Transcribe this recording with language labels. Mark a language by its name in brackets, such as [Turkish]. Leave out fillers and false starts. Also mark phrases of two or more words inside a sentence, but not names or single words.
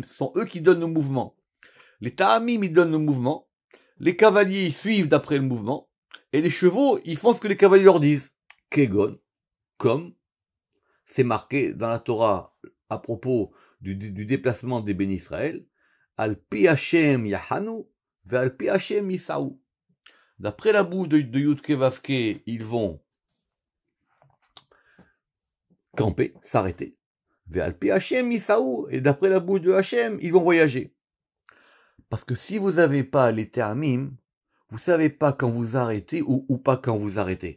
[French] Ce sont eux qui donnent le mouvement. Les ta'amim, ils donnent le mouvement. Les cavaliers, ils suivent d'après le mouvement. Et les chevaux, ils font ce que les cavaliers leur disent. Kegon, comme c'est marqué dans la Torah à propos du déplacement des bénis Israël. [Hebrew] על פי השם יחנו, ועל פי השם יסעו. [French] D'après la bouche de Yudke Vavke, ils vont camper, s'arrêter. [Hebrew] ועל פי השם יסעו, [French] et d'après la bouche de Hashem, ils vont voyager. Parce que si vous n'avez pas les termim, vous savez pas quand vous arrêtez ou pas quand vous arrêtez.